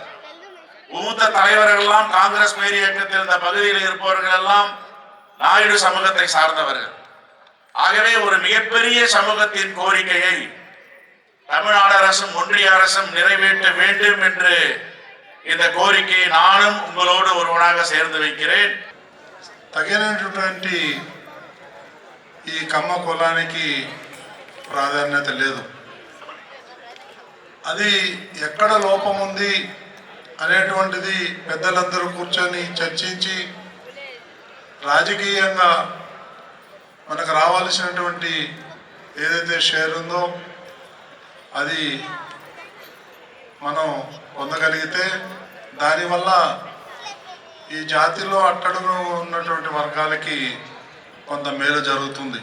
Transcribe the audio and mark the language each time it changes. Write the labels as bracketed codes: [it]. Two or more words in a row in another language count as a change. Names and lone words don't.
[ta] மூத்த தலைவர்கள் எல்லாம் காங்கிரஸ் பேர் இயக்கத்தில் இந்த பகுதியில் இருப்பவர்கள் எல்லாம் நாயுடு சமூகத்தை சார்ந்தவர்கள். ஆகவே ஒரு மிகப்பெரிய சமூகத்தின் கோரிக்கையை தமிழ்நாடு அரசும் ஒன்றிய அரசும் நிறைவேற்ற வேண்டும் என்று இந்த கோரிக்கையை நானும் உங்களோடு ஒருவனாக சேர்ந்து வைக்கிறேன். [te] తగినటువంటి ఈ కమ్మ కులానికి ప్రాధాన్యత లేదు. అది ఎక్కడ లోపం ఉంది అనేటువంటిది పెద్దలందరూ కూర్చొని చర్చించి రాజకీయంగా మనకు రావాల్సినటువంటి ఏదైతే షేర్ ఉందో అది మనం పొందగలిగితే దానివల్ల ఈ జాతిలో అట్టడుగు ఉన్నటువంటి వర్గాలకి కొంత మేలు జరుగుతుంది.